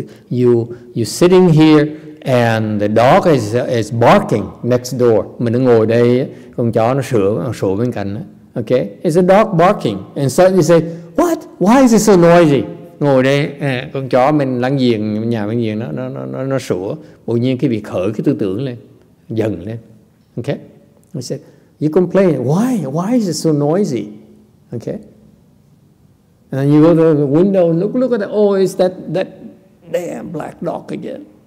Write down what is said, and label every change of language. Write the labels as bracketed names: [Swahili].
[English] You sitting here and the dog is barking next door. [Vietnamese] Mình đang ngồi đây, con chó nó sủa bên cạnh. [English] Okay? It's a dog barking. And suddenly you say, what? Why is it so noisy? [Vietnamese] Ngồi đây, con chó mình láng giềng, nhà láng giềng nó sủa. Tự nhiên cái bị khởi cái tư tưởng lên, dần lên. [English] Okay? I said, you complain, why is it so noisy? Okay? And you go to the window, look at that, oh, it's that damn black dog again.